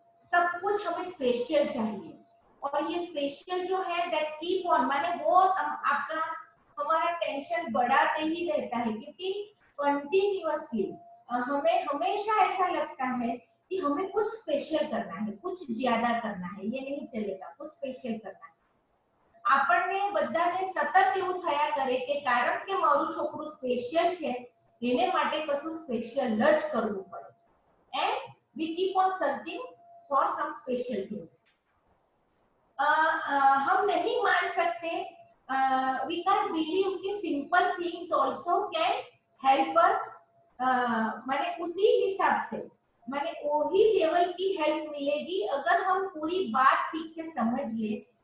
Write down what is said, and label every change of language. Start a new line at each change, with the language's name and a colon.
Hindi: सब कुछ हमें स्पेशल चाहिए और ये स्पेशल जो है
English: that keep on,
Hindi: माने वो आपका हमारा टेंशन बढ़ाते ही रहता है, क्योंकि कंटिन्यूअसली हमें हमेशा ऐसा लगता है कि हमें कुछ स्पेशल करना है, कुछ ज्यादा करना है, ये नहीं चलेगा, कुछ स्पेशल करना है।
Gujarati: આપણને બધાને સતત એવું થયા કરે કે કારણ કે મારું છોકરું સ્પેશિયલ છે એને માટે કશું સ્પેશિયલ જ કરવું પડે,
English: and we keep on searching for some special things।
Hindi: हम नहीं मान सकते,
English: we can't believe
Hindi: कि
English: simple things also can help us,
Hindi: माने उसी हिसाब से माने वही लेवल की हेल्प मिलेगी अगर हम पूरी बात ठीक से समझ ले